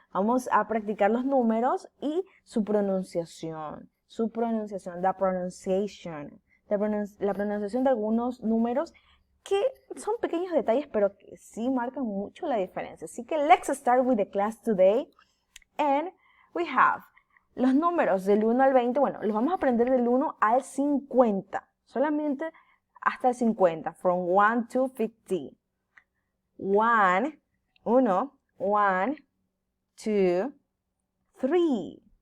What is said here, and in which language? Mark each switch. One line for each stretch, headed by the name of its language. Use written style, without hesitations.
Spanish: Vamos a practicar los números y su pronunciación.
English: The pronunciation.
Spanish: La pronunciación de algunos números que son pequeños detalles, pero que sí marcan mucho la diferencia. Así que
English: let's start with the class today. And we have
Spanish: los números del 1 al 20. Bueno, los vamos a aprender del 1 al 50. Solamente hasta el 50.
English: From 1 to 50.
Spanish: 1, 2, 3.